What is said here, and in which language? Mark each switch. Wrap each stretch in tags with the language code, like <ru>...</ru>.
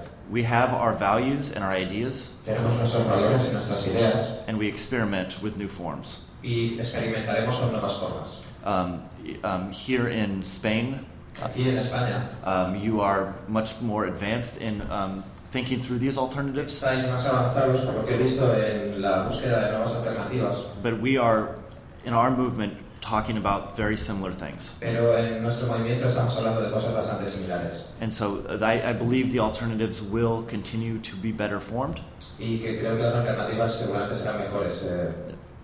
<en>We have our values and our ideas, and we experiment with new forms.</en> <es>Y experimentaremos con nuevas formas.</es> <en>Here in Spain,</en> <es>aquí en España,</es> <en>you are much more advanced in thinking through these alternatives.</en> <es>Estáis más avanzados por lo que he visto en la búsqueda de nuevas alternativas.</es> <en>But we are, in our movement, talking about very similar things.</en> <es>Pero en nuestro movimiento estamos hablando de cosas bastante similares.</es> <en>And so I believe the alternatives will continue to be better formed.</en> <es>Y que creo que las alternativas seguramente serán mejores.</es>